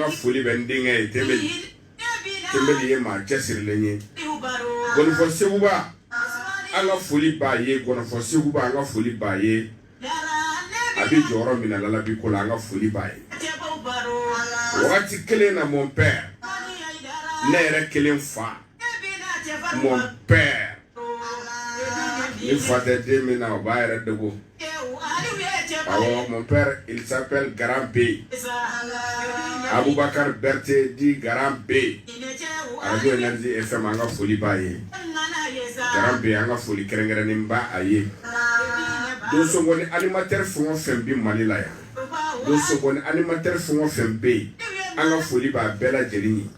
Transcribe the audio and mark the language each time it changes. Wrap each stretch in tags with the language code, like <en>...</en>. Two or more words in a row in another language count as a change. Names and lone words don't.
<bm>ka foli bɛ n denkɛ ye Tembeli ye maa cɛsirilen ye Gɔnifɔ Seguba an ka foli b'a ye Gɔnifɔ Seguba an ka foli b'a ye a bɛ jɔyɔrɔ min na Lalabi ko la an ka foli b'a ye wagati kelen na</bm> <fr>mon père</fr> <bm>ne yɛrɛ kelen fa</bm> <fr>mon père</fr> <bm>ni fa tɛ den min na o b'a yɛrɛ dogo awɔ</bm> <fr>mon père il s'appelle</fr> <bm>Garan B Abubakar Berté di Garan B Radio Énergie FM an ka foli b'a ye Garan B an ka foli kɛrɛnkɛrɛnnen ba a ye donso ni animateur fɛn o fɛn bi Mali la yan donso ni animateur fɛn o fɛn bɛ yen an ka foli b'a bɛɛ lajɛlen ye</bm>